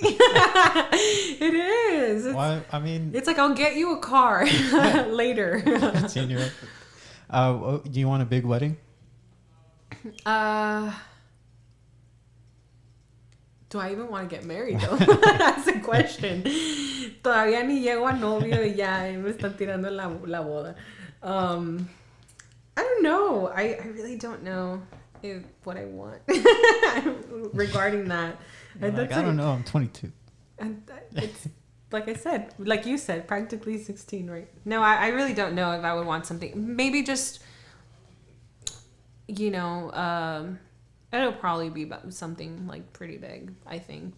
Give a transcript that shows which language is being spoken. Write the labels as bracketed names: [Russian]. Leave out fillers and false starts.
[English] It is. Well, I mean, it's like I'll get you a car later. do you want a big wedding? Do I even want to get married though? That's the question. [Spanish] Todavía ni llego a novio y ya me están tirando la boda. [English] I don't know. I really don't know what I want regarding that. I don't know. I'm 22. And it's like I said, like you said, practically 16, right? No, I really don't know if I would want something. Maybe just, it'll probably be about something like pretty big, I think.